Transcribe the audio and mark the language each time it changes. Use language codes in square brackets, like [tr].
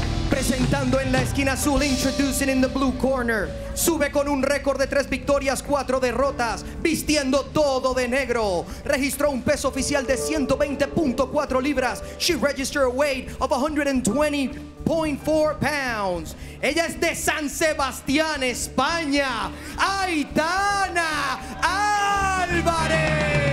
[es] Presentando en la esquina azul, [en] introducing in the blue corner. [es] Sube con un récord de 3 victorias, 4 derrotas, vistiendo todo de negro. Registró un peso oficial de 120.4 libras. [en] She registered a weight of 120.4 pounds. [es] Ella es de San Sebastián, España. Aitana Alvarez.